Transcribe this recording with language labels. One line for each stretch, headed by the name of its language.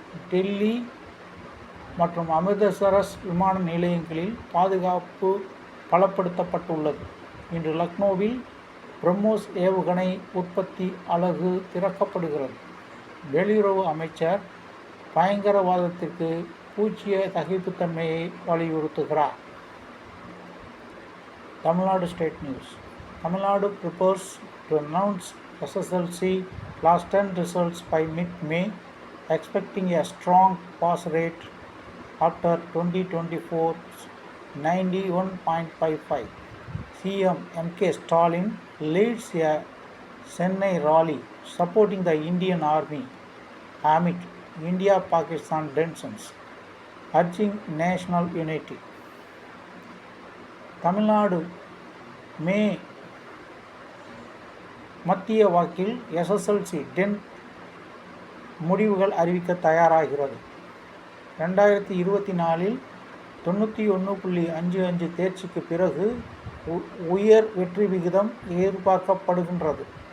Tamil: டெல்லி மற்றும் அமிர்தசரஸ் விமான நிலையங்களில் பாதுகாப்பு பலப்படுத்தப்பட்டுள்ளது. இன்று லக்னோவில் பிரம்மோஸ் ஏவுகணை உற்பத்தி அலகு திறக்கப்படுகிறது. வெளியுறவு அமைச்சர் பயங்கரவாதத்திற்கு பூஜ்ஜிய சகிப்புத்தன்மையை வலியுறுத்துகிறார்.
English: Tamil Nadu State News. Tamil Nadu prepares to announce SSLC Class 10 results by mid-May, expecting a strong pass rate after 2024's 91.55. CM M.K. Stalin leads a Chennai rally supporting the Indian Army amid India-Pakistan tensions, urging national unity.
Tamil: Tamil Nadu மே மத்திய வாக்கில் SSLC 10 முடிவுகள் அறிவிக்க தயாராகிறது. 2024இல் 91.55 தேர்ச்சிக்கு பிறகு உயர் வெற்றி விகிதம் எதிர்பார்க்கப்படுகின்றது.